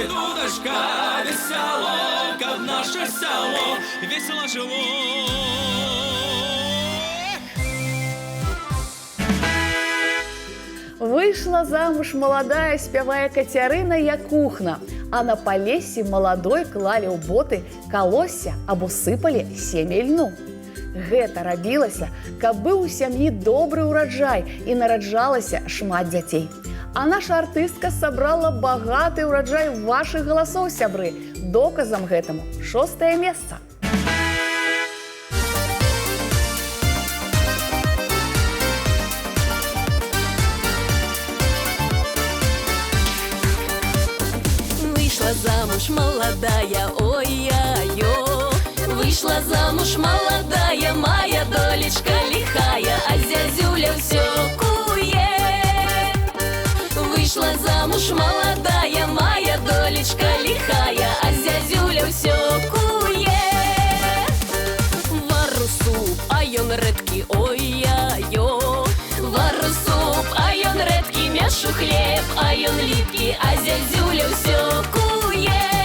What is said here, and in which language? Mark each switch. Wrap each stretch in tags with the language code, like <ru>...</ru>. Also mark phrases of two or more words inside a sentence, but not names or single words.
<ru>удочка, весело, как наше село весело жило.</ru> <be>Выйшла замуж молодая, спявае Кацярына Якухна, а на палесе маладой клалі ў боты калосся або сыпалі семя льну. Гэта рабілася, каб быў у сям'і добры ўраджай і нараджалася шмат дзяцей. А наша артыстка сабрала багаты ўраджай вашых галасоў, сябры. Доказам гэтаму 6-е месца.</be> <ru>Вышла замуж молодая, ой-я-ё. Вышла замуж молодая, моя долечка лихая, а зязюля все куе. Вышла замуж молодая, моя долечка лихая, а зязюля все куе.</ru> <be>Вару суп, а ён рэдкі, ой-я-ё. Вару суп, а ён рэдкі, мяшу хлеб, а ён ліпкі, а зязюля все куе.</be>